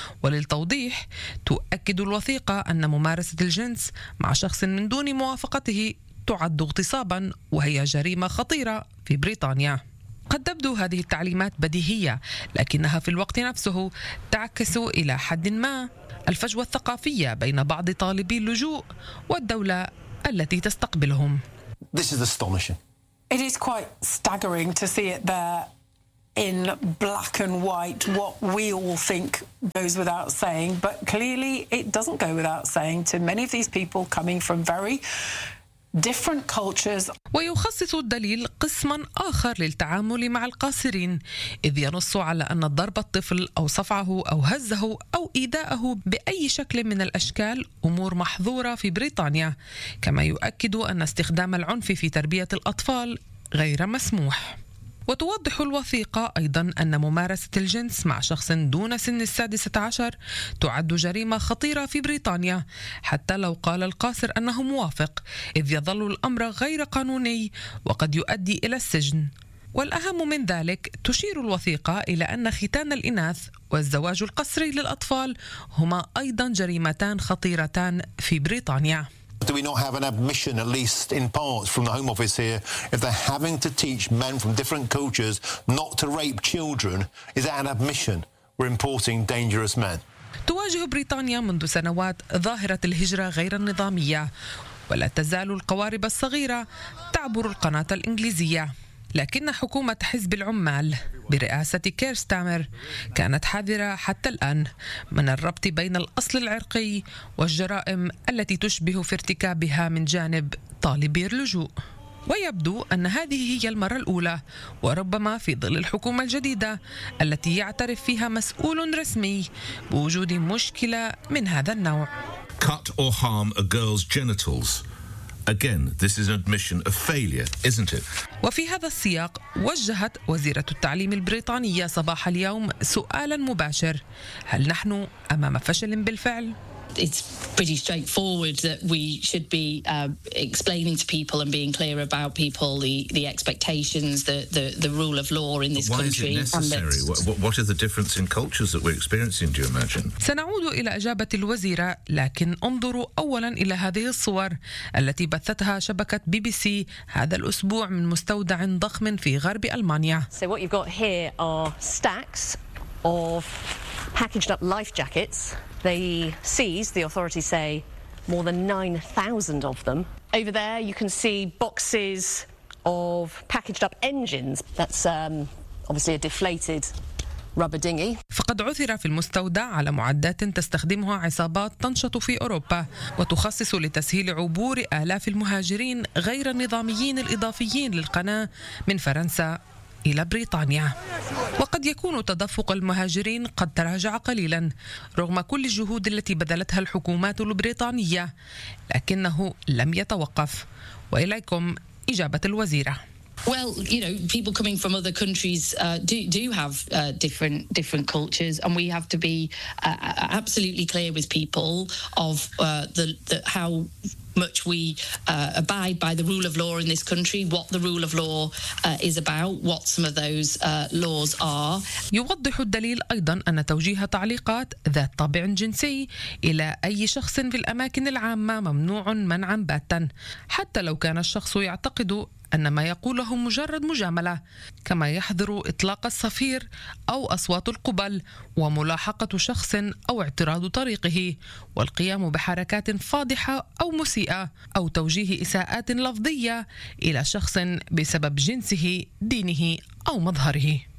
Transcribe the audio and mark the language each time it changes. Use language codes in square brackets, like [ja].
[ar] وللتوضيح تؤكد الوثيقة أن ممارسة الجنس مع شخص من دون موافقته تعد اغتصابا وهي جريمة خطيرة في بريطانيا. قد تبدو هذه التعليمات بديهية لكنها في الوقت نفسه تعكس إلى حد ما الفجوة الثقافية بين بعض طالبي اللجوء والدولة التي تستقبلهم. [en] This is astonishing. It is quite staggering to see it there in black and white, what we all think goes without saying, but clearly it doesn't go without saying to many of these people coming from very different cultures. [ar] ويخصص الدليل قسما آخر للتعامل مع القاصرين إذ ينص على أن ضرب الطفل أو صفعه أو هزه أو إيذائه بأي شكل من الأشكال أمور محظورة في بريطانيا، كما يؤكد أن استخدام العنف في تربية الأطفال غير مسموح. وتوضح الوثيقة أيضا أن ممارسة الجنس مع شخص دون سن 16 تعد جريمة خطيرة في بريطانيا حتى لو قال القاصر أنه موافق، إذ يظل الأمر غير قانوني وقد يؤدي إلى السجن. والأهم من ذلك تشير الوثيقة إلى أن ختان الإناث والزواج القسري للأطفال هما أيضا جريمتان خطيرتان في بريطانيا. [en] Do we not have an admission, at least in part, from the Home Office here, if they're having to teach men from different cultures not to rape children, is that an admission we're importing dangerous men? [ar] تواجه بريطانيا منذ سنوات ظاهرة الهجرة غير النظامية، ولا تزال القوارب الصغيرة تعبر القناة الإنجليزية. لكن حكومة حزب العمال برئاسة كير ستارمر كانت حذرة حتى الآن من الربط بين الأصل العرقي والجرائم التي تشبه في ارتكابها من جانب طالبي اللجوء. ويبدو أن هذه هي المرة الأولى وربما في ظل الحكومة الجديدة التي يعترف فيها مسؤول رسمي بوجود مشكلة من هذا النوع. [en] Cut or harm a girl's genitals. Again, this is an admission of failure, isn't it? [ar] وفي هذا السياق وجهت وزيرة التعليم البريطانية صباح اليوم سؤالا مباشر، هل نحن أمام فشل بالفعل؟ [en] It's pretty straightforward that we should be explaining to people and being clear about people the expectations, the rule of law in this country. Why is it necessary? What is the difference in cultures that we're experiencing, do you imagine? [ar] سنعود إلى إجابة الوزيرة، لكن انظروا أولاً إلى هذه الصور التي بثتها شبكة بي بي سي هذا الأسبوع من مستودع ضخم في غرب ألمانيا. [en] So what you've got here are stacks of packaged up life jackets. They seized, the authorities say, more than 9,000 of them. Over there, you can see boxes of packaged up engines. That's obviously a deflated rubber dinghy. [ar] فقد عثر في المستودع على معدات تستخدمها عصابات تنشط في أوروبا وتخصص لتسهيل عبور آلاف المهاجرين غير النظاميين الإضافيين للقناة من فرنسا إلى بريطانيا. وقد يكون تدفق المهاجرين قد تراجع قليلا رغم كل الجهود التي بذلتها الحكومات البريطانية، لكنه لم يتوقف. وإليكم إجابة الوزيرة. [en] Well, you know, people coming from other countries do have different cultures, and we have to be absolutely clear with people of the how much we abide by the rule of law in this country, what the rule of law is about, what some of those laws are. [ar] يوضح الدليل أيضا أن توجيه تعليقات ذات طابع جنسي إلى أي شخص في الأماكن العامة ممنوع منعا باتا، حتى لو كان الشخص يعتقد أن ما يقوله مجرد مجاملة، كما يحظر إطلاق الصفير أو أصوات القبل وملاحقة شخص أو اعتراض طريقه والقيام بحركات فاضحة أو مسيئة أو توجيه إساءات لفظية إلى شخص بسبب جنسه، دينه أو مظهره.